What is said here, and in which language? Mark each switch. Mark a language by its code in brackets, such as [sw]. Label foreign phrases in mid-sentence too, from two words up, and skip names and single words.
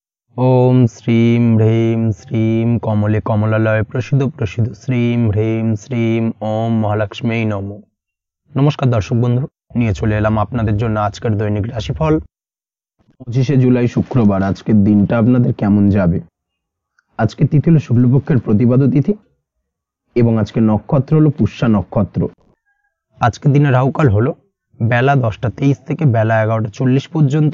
[sa] ओम श्रीम ह्रीम श्रीम कमले कमलालय प्रसिद्ध प्रसिद्ध श्रीम ह्रीम श्रीम ओम महालक्ष्मी नमो। [hi] नमस्कार दर्शक बंधु, [bn] নিয়ে চলে এলাম আপনাদের জন্য আজকের দৈনিক রাশিফল 25শে জুলাই শুক্রবার। আজকের দিনটা আপনাদের কেমন যাবে? আজকে তিথি হলো শুক্লপক্ষের প্রতিপদ তিথি এবং আজকে নক্ষত্র হলো পুষ্যা নক্ষত্র। আজকের দিনে রাহুকাল হলো বেলা 10টা 23 থেকে বেলা 11টা 40 পর্যন্ত।